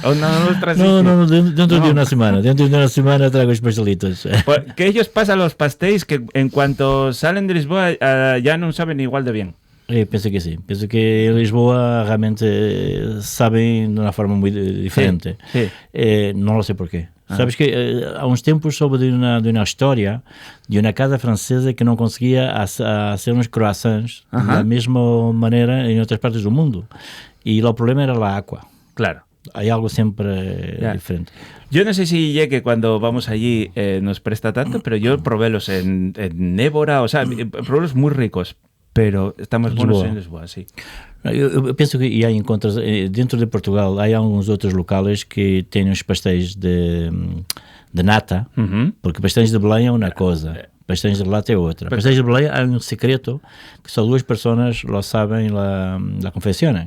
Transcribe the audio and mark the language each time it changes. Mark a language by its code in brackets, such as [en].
[es] No, dentro de una semana. Dentro de una semana traigo los pastelitos. Pues, que ellos pasan los pastéis que en cuanto salen de Lisboa ya no saben igual de bien. [pt] Penso que sí. Penso que [es] en Lisboa realmente saben de una forma muy diferente. Sí. No lo sé por qué. [pt] Sabes que há uns tempos soube de uma história de uma casa francesa que não conseguia fazer uns croissants da mesma maneira em outras partes do mundo. E o problema era a água. Claro. [es] Hay algo siempre diferente. Yo no sé si que cuando vamos allí nos presta tanto, pero yo probé los en Évora, o sea, probé los muy ricos, pero estamos buenos en Lisboa, sí. [pt] Eu penso que há encontros dentro de Portugal, há alguns outros locais que têm os pastéis de nata, porque pastéis de Belém é uma coisa, pastéis de lata é outra. Pastéis de Belém há um secreto que só duas pessoas lo sabem, la confeccionam.